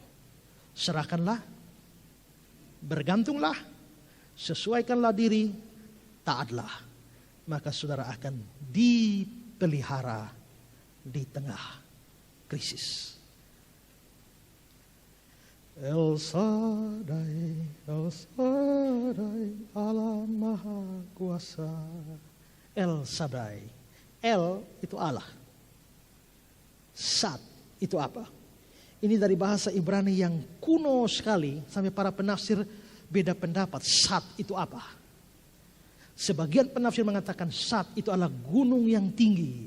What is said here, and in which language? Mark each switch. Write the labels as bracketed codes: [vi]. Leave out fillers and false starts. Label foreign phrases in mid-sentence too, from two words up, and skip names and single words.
[id] Serahkanlah, bergantunglah, sesuaikanlah diri, taatlah. Maka saudara akan dipelihara di tengah krisis. El Shaddai, Allah Maha Kuasa. El Shaddai. El itu Allah. Sad itu apa? Ini dari bahasa Ibrani yang kuno sekali. Sampai para penafsir beda pendapat. Sad itu apa? Sebagian penafsir mengatakan Sad itu adalah gunung yang tinggi.